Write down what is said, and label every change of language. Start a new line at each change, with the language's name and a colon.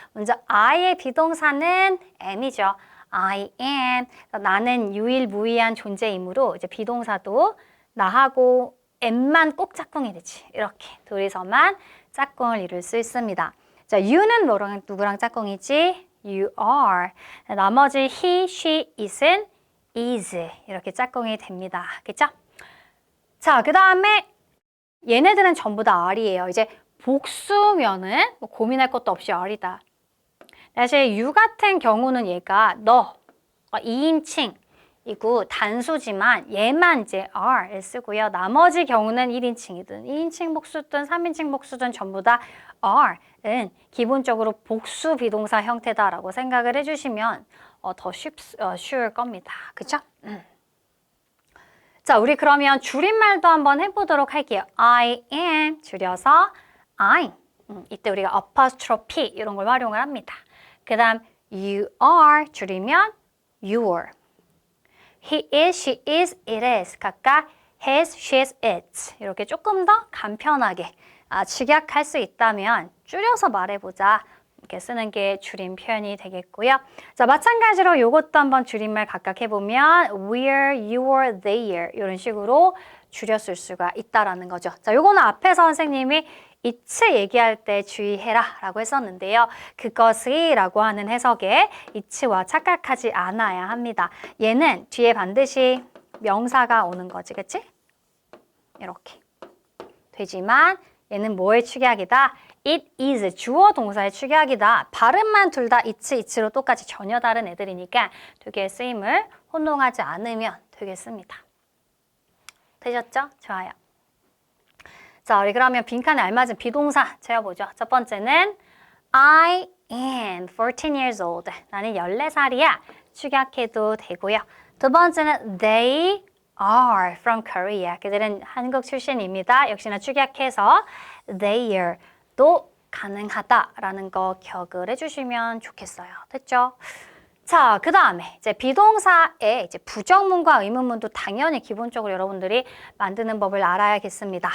Korean: 먼저 I의 비동사는 am이죠.
English: I am.
Korean: 나는 유일무이한 존재이므로 이제 비동사도 나하고 am만 꼭 짝꿍이 되지. 이렇게 둘이서만 짝꿍을 이룰 수 있습니다. 자, you는 누구랑 짝꿍이지?
English: You are.
Korean: 나머지 he, she, it은 is. 이렇게 짝꿍이 됩니다. 그쵸? 자, 그 다음에 얘네들은 전부 다 are이에요. 이제 복수면은 뭐 고민할 것도 없이 are이다. 사실 you 같은 경우는 얘가 너, 2인칭이고 단수지만 얘만 이제 are를 쓰고요. 나머지 경우는 1인칭이든 2인칭 복수든 3인칭 복수든 전부 다 are는 기본적으로 복수 비동사 형태다라고 생각을 해주시면 더 쉬울 겁니다. 그쵸? 자, 우리 그러면 줄임말도 한번 해보도록 할게요.
English: I am 줄여서 I'm.
Korean: 이때 우리가 apostrophe 이런 걸 활용을 합니다. 그 다음 you are 줄이면 your.
English: He is, she is, it is. 각각 his, she's, its.
Korean: 이렇게 조금 더 간편하게 직역할 수 있다면 줄여서 말해보자. 이렇게 쓰는 게 줄임 표현이 되겠고요. 자, 마찬가지로 이것도 한번 줄임말 각각 해보면 where, your, their 이런 식으로 줄였을 수가 있다라는 거죠. 자, 요거는 앞에서 선생님이 it's 얘기할 때 주의해라 라고 했었는데요. 그것의 라고 하는 해석에 it와 착각하지 않아야 합니다. 얘는 뒤에 반드시 명사가 오는 거지, 그치? 이렇게 되지만 얘는 뭐의 축약이다? It is 주어 동사의 축약이다. 발음만 둘 다 it로 똑같이 전혀 다른 애들이니까 두 개의 쓰임을 혼동하지 않으면 되겠습니다. 되셨죠? 좋아요. 자, 우리 그러면 빈칸에 알맞은 비동사 채워보죠. 첫 번째는
English: I am 14 years old.
Korean: 나는 14살이야. 축약해도 되고요. 두 번째는
English: They are from Korea.
Korean: 그들은 한국 출신입니다. 역시나 축약해서 they're도 가능하다라는 거 기억을 해주시면 좋겠어요. 됐죠? 자, 그 다음에 이제 비동사의 이제 부정문과 의문문도 당연히 기본적으로 여러분들이 만드는 법을 알아야겠습니다.